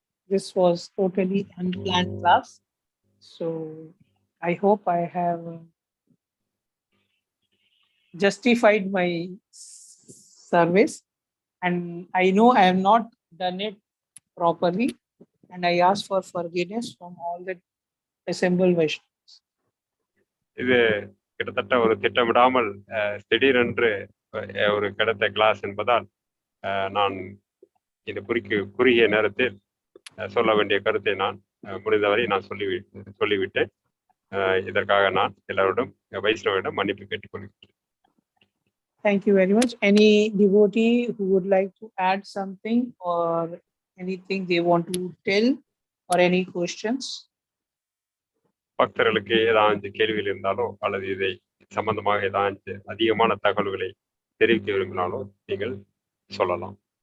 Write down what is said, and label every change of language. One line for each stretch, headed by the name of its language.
English: This was totally unplanned class, so I hope I have justified my service, and I know I have not done it properly, and I ask for forgiveness from all the assembled Vaishnavas.
Tamil: இது கிட்டத்தட்ட ஒரு திட்டமிடாமல் திடீரென்று ஒரு கிடைத்த class என்பதால் நான் இந்த குறுகிய நேரத்தில் சொல்ல வேண்டிய கருத்தை நான் முடிந்தவரை நான் சொல்லிவிட்டேன். இதற்காக நான் எல்லாரோடும் வைஷ்ணவரிடம் மன்னிப்பு கேட்டுக்கொள்கிறேன்.
English: Thank you very much. Any devotee who would like to add something or anything they want to tell or any questions?
Tamil: பக்தர்களுக்கு ஏதாவது கேள்விகள் இருந்தாலோ அல்லது இதை சம்பந்தமாக ஏதாவது அதிகமான தகவல்களை தெரிவிக்க விரும்பினாலோ நீங்கள் சொல்லலாம்.